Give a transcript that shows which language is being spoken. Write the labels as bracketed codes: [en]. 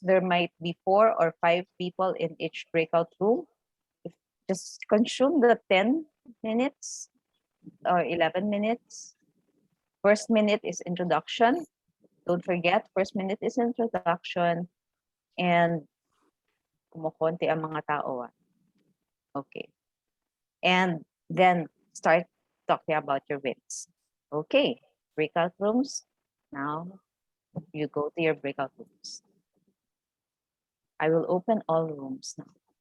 [en] There might be 4 or 5 people in each breakout room. Just consume the 10 minutes or 11 minutes. First minute is introduction. Don't forget, first minute is introduction. And [tl] kumukonti ang mga tao. [en] Okay. And then start talking about your wins. Okay. Breakout rooms. Now you go to your breakout rooms. I will open all rooms now.